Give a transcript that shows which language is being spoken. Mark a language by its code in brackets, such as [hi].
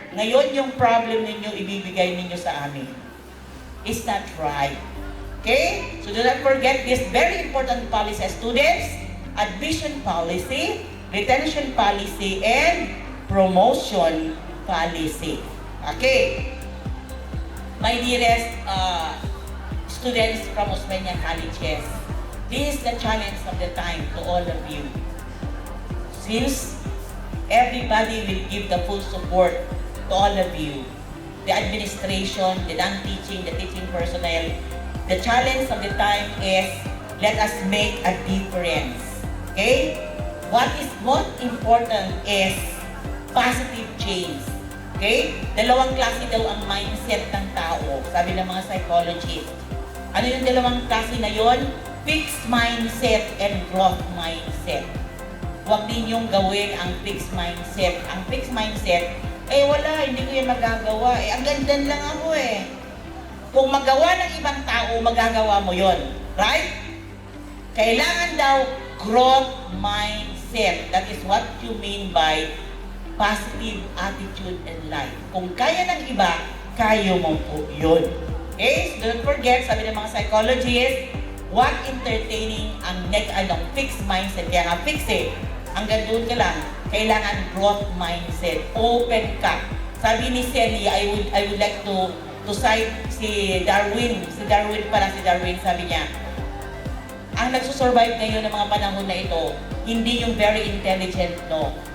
[tl] Ngayon yung problem ninyo, ibibigay ninyo sa amin. [en] Is that right? Okay? So do not forget this very important policy, students. Admission policy, retention policy, and promotion policy. Okay. My dearest students from Osmeña Colleges, this is the challenge of the time to all of you. Since everybody will give the full support to all of you, the administration, the non-teaching, the teaching personnel, the challenge of the time is let us make a difference. Okay? What is most important is positive change. Okay? [tl] Dalawang klase daw ang mindset ng tao, sabi ng mga psychologists. Ano yung dalawang klase na yon? [en] Fixed mindset and growth mindset. [tl] Huwag ninyong gawin ang fixed mindset. Ang fixed mindset, Eh wala, hindi ko yan magagawa. Eh, ang gandan lang ako eh. Kung magawa ng ibang tao, magagawa mo yon, right? Kailangan daw growth mindset. [en] That is what you mean by positive attitude in life. [tl] Kung kaya ng iba, kaya mo po yun. Okay? [en] So don't forget, [tl] sabi ng mga psychologists, huwag entertaining ang fixed mindset. Kaya nga fix eh. Hanggang doon ka lang. Kailangan growth mindset. Open ka. Sabi ni Celia, [en] I would like to cite [tl] si Darwin. Si Darwin, sabi niya, ang nagsusurvive ngayon ng mga panahon na ito, hindi yung very intelligent, no.